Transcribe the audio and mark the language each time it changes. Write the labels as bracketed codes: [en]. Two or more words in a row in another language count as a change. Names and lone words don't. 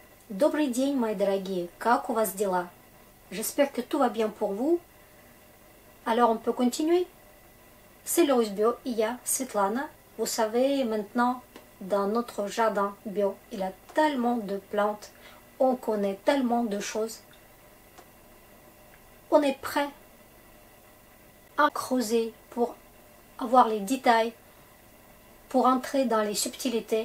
[ru] Добрый день, мои дорогие, как у вас дела? [fr] J'espère que tout va bien pour vous. Alors on peut continuer? C'est Loris Bio, il y a Svetlana. Vous savez, maintenant, dans notre jardin bio, il y a tellement de plantes, on connaît tellement de choses. On est prêt à creuser pour avoir les détails, pour entrer dans les subtilités.